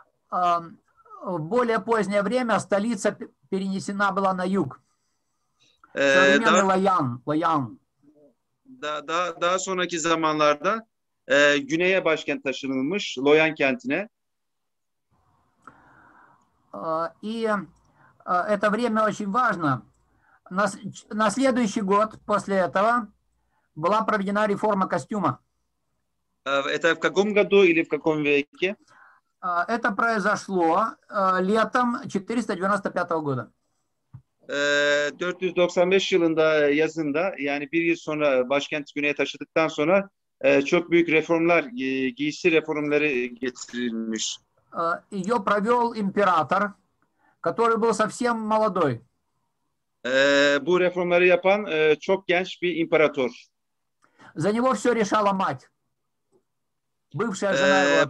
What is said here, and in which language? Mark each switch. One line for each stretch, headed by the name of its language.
Russian: В более позднее время столица перенесена была на юг. Современный Лаян.
Turkish: Daha sonraki zamanlarda güneye başkent taşınılmış, Loyan kentine.
Russian: И это время очень важно. На следующий год после этого была проведена реформа костюма. Это в каком году или в каком веке? Это произошло летом 495 года.
Turkish: 495 yılında yazında, yani bir yıl sonra başkent güneye taşıdıktan sonra çok büyük reformlar, giysi reformları getirilmiş.
Russian: Ее провел император, который был совсем молодой.
Turkish: Bu reformları yapan çok genç bir imparator.
Russian: За него все решала мать, бывшая жена его